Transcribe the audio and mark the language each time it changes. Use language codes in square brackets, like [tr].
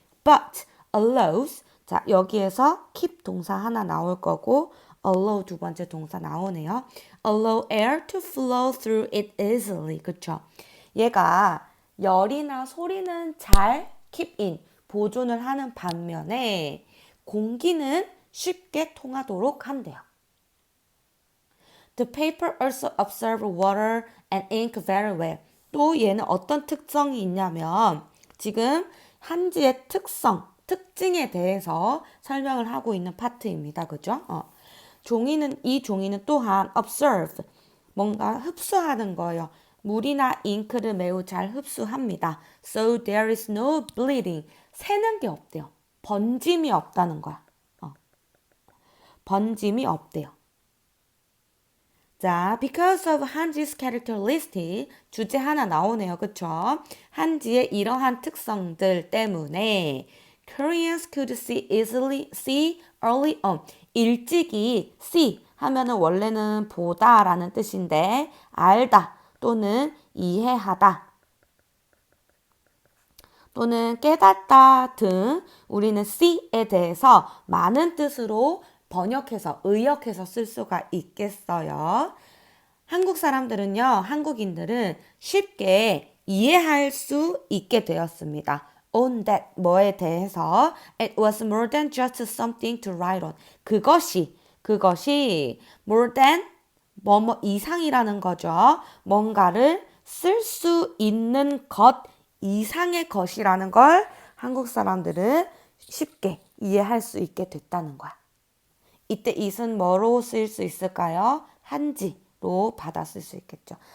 [en] But allows, [ko] 자 여기에서 keep 동사 하나 나올 거고 allow 두 번째 동사 나오네요. [en] Allow air to flow through it easily, [ko] 그쵸? 얘가 열이나 소리는 잘 [en] keep in, [ko] 보존을 하는 반면에 공기는 쉽게 통하도록 한대요. [en] The paper also absorbs water and ink very well. [ko] 또 얘는 어떤 특성이 있냐면 지금 한지의 특징에 대해서 설명을 하고 있는 파트입니다. 그죠? 이 종이는 또한 observe, 뭔가 흡수하는 거예요. 물이나 잉크를 매우 잘 흡수합니다. [en] So there is no bleeding. [ko] 새는 게 없대요. 번짐이 없다는 거야. 번짐이 없대요. 자, [en] because of 한지's characteristic, [ko] 주제 하나 나오네요. 그쵸? 한지의 이러한 특성들 때문에 [en] Koreans could see early on. [ko] 일찍이 see 하면은 원래는 보다라는 뜻인데 알다 또는 이해하다 또는 깨닫다 등 우리는 see에 대해서 많은 뜻으로 번역해서 의역해서 쓸 수가 있겠어요. 한국 사람들은요, 한국인들은 쉽게 이해할 수 있게 되었습니다. [en] On that, [ko] 뭐에 대해서 [en] it was more than just something to write on. [ko] 그것이 [en] more than [ko] 뭐뭐 이상이라는 거죠. 뭔가를 쓸 수 있는 것 이상의 것이라는 걸 한국 사람들은 쉽게 이해할 수 있게 됐다는 거야. 이때 it은 뭐로 쓰일 수 있을까요? 한지로 받아 쓸 수 있겠죠.